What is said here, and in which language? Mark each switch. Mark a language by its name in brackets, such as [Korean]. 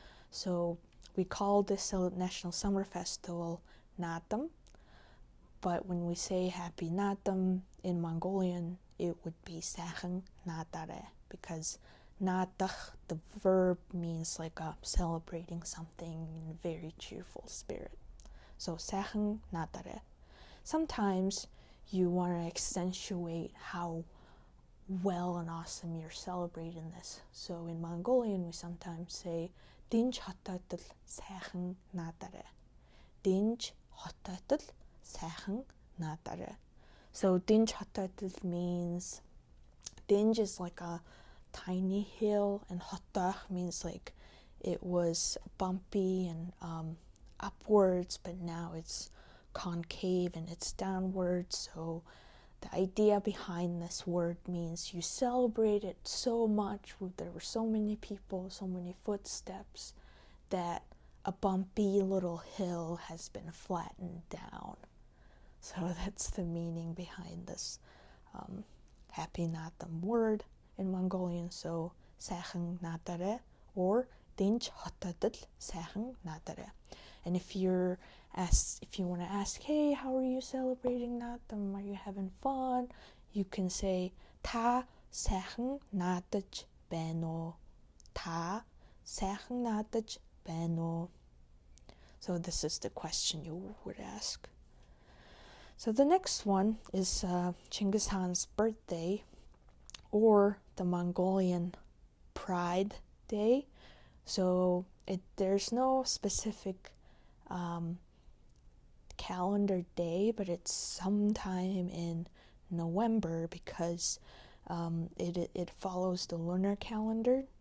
[English] So we call this National Summer Festival naadam, but when we say Happy Naadam in Mongolian, it would be [Mongolian] сайхан наадаарай, [English] because naadach, the verb, means like celebrating something in a very cheerful spirit. [Mongolian] So сайхан наадаарай. [English] Sometimes you want to accentuate how well and awesome you're celebrating this. [Mongolian] So in Mongolian, we sometimes say Dinj хотойтол сайхан наадаарай. Dinj хотойтол сайхан наадаарай. [English] So Dinj хотойтол means, Dinj is like a tiny hill, and hotach means like it was bumpy and upwards, but now it's concave and it's downwards. So the idea behind this word means you celebrate it so much, there were so many people, so many footsteps, that a bumpy little hill has been flattened down. So that's the meaning behind this Happy Naadam word in Mongolian. [Mongolian] So сайхан наадаарай or Dinj хотойтол сайхан наадаарай. [English] And if you want to ask, hey, how are you celebrating that? Are you having fun? You can say [Mongolian] та сайхан наадаж байна уу? Та сайхан наадаж байна уу? [English] So this is the question you would ask. So the next one is Genghis Khan's birthday, or the Mongolian Pride Day. So there's no specific calendar day, but it's sometime in November because it follows the lunar calendar.